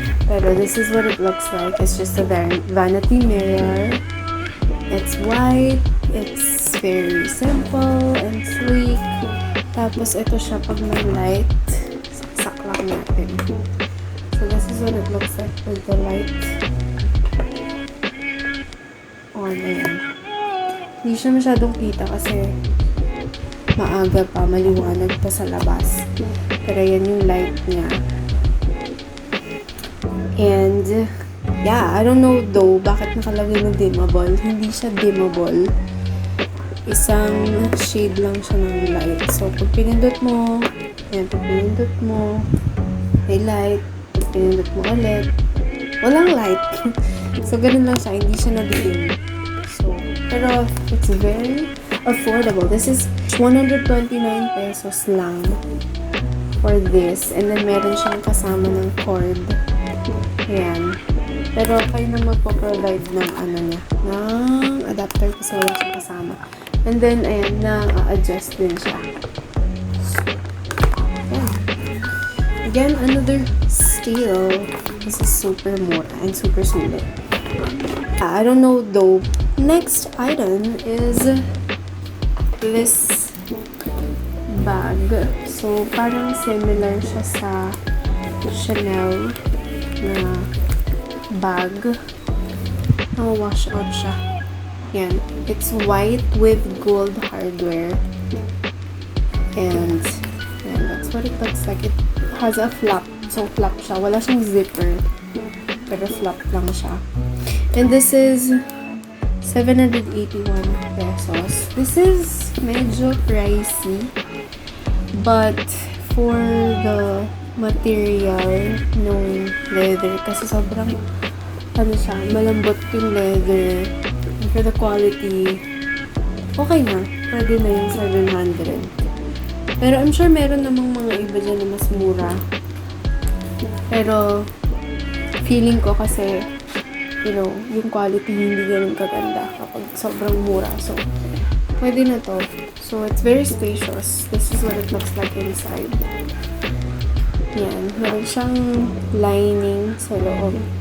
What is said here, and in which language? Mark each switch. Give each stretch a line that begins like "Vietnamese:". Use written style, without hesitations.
English: Pero this is what it looks like. It's just a vanity mirror. It's white. It's very simple and sleek.
Filipino: Tapos ito siya pag may light. Saksak lang natin.
English: So this is what it looks like with the light.
Filipino: on. Ayan. Hindi siya masyadong kita kasi maaga pa, maliwanag pa sa labas. Pero yan yung light niya.
English: And, yeah, I don't know though,
Filipino: bakit nakalagay na dimmable. Hindi siya dimmable. Isang shade lang siya ng light. So, pag pinindot mo, yan, pag pinindot mo, may light. Pag pinindot mo ulit, walang light. So, ganun lang siya. Hindi siya nadidim.
English: So, pero, it's very affordable. This is 129 pesos lang for this.
Filipino: And then, meron siyang kasama ng cord. Ayan. Pero, kayo na magpo-provide ng ano niya, ng adapter kasi wala siyang kasama. And then, ayan, na-adjust din siya. So, ayan.
English: Again, another steal. This is super mura and super sulit. I don't know though. Next item is this bag.
Filipino: So, parang similar siya sa Chanel na bag. Wash out siya. Yan.
English: It's white with gold hardware. And that's what it looks like. It has a flap. So, flap siya.
Filipino: Wala siyang zipper. Pero flap lang siya.
English: And this is 781 pesos. This is medyo pricey. But for the material ng leather,
Filipino: kasi sobrang ano siya, malambot yung leather.
English: And for the quality, okay na.
Filipino: Pwede na yung 700. Pero
English: I'm sure
Filipino: meron namang mga iba dyan na mas mura. Pero feeling ko kasi,
English: you know,
Filipino: yung quality hindi ganun kaganda kapag sobrang mura.
English: So,
Filipino: pwede na to.
English: So, it's very spacious. This is what it looks like inside.
Filipino: Yan. Meron siyang lining sa loob.